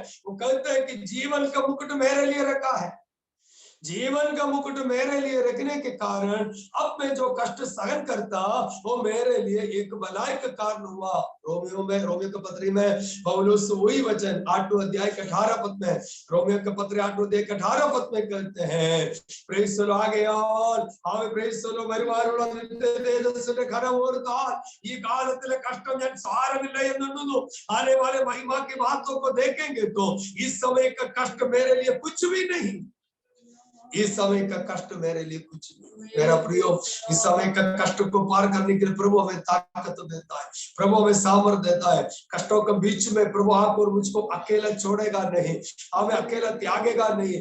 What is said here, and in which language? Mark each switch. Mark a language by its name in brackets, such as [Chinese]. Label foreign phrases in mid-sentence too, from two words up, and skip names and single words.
[Hindi] वो कहते हैं कि जीवन का मुकुट मेरे लिए रखा है। जीवन का मुकुट मेरे लिए रखने के कारण अब मैं जो कष्ट सहन करता, वो मेरे लिए एक भलाई का कारण हुआ। रोमियो के पत्री में पौलुस वही वचन 8वें अध्याय के 18 पद में, रोमियो के पत्र 8वें अध्याय के 18 पद में कहते हैं, [English] Praise the Lord [Hindi] आगे और [English] Praise the Lord [Malayalam] വരുവാനുള്ള തേജസ്സിന്റെ ഘനം ഓർത്താൽ ഈ കാലത്തിലെ കഷ്ടം ഞാൻ സാരമില്ല എന്നുള്ളൂ। [Hindi] आने वाले महिमा की बातों को देखेंगे तो इस समय का कष्ट मेरे लिए कुछ भी नहीं। इस समय का कष्ट मेरे लिए कुछ नहीं। मेरा प्रियो, इस समय का कष्ट को पार करने के लिए प्रभु हमें ताकत देता है, प्रभु हमें सामर्थ्य देता है। कष्टों के बीच में प्रभु आपको और मुझको अकेला छोड़ेगा नहीं, हमें अकेला त्यागेगा नहीं।